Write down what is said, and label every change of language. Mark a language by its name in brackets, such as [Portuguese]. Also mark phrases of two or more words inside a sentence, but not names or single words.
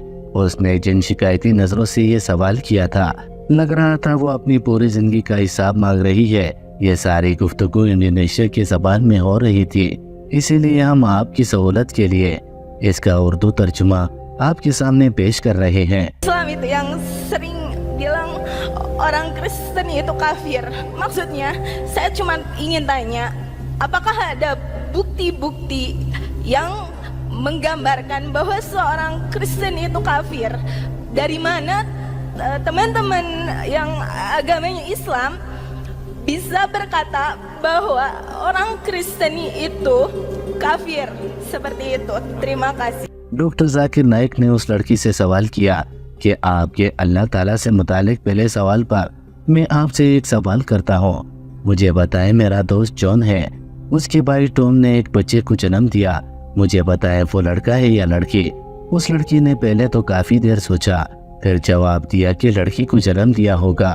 [Urdu] اس نے جن شکایتی نظروں سے یہ سوال کیا تھا، لگ رہا تھا وہ اپنی پوری زندگی کا حساب مانگ رہی ہے. یہ ساری گفتگو انڈونیشیا کی زبان میں ہو رہی تھی، اسی لیے ہم آپ کی سہولت کے لیے اس کا اردو ترجمہ آپ کے سامنے پیش کر رہے ہیں. [Indonesian] Islam itu yang sering bilang orang Kristen itu kafir. Maksudnya, saya cuma ingin tanya, apakah ada bukti-bukti yang menggambarkan bahwa seorang Kristen itu kafir? Dari mana teman-teman yang agamanya Islam bisa berkata bahwa orang Kristen itu kafir seperti itu? Terima kasih. [Urdu] ڈاکٹر ذاکر نائیک نے اس لڑکی سے سوال کیا کہ آپ کے اللہ تعالیٰ سے متعلق پہلے سوال پر میں آپ سے ایک سوال کرتا ہوں. مجھے بتائیں، میرا دوست جان ہے، اس کے بھائی ٹام نے ایک بچے کو جنم دیا. مجھے بتائیں وہ لڑکا ہے یا لڑکی؟ اس لڑکی نے پہلے تو کافی دیر سوچا، پھر جواب دیا کہ لڑکی کو جنم دیا ہوگا.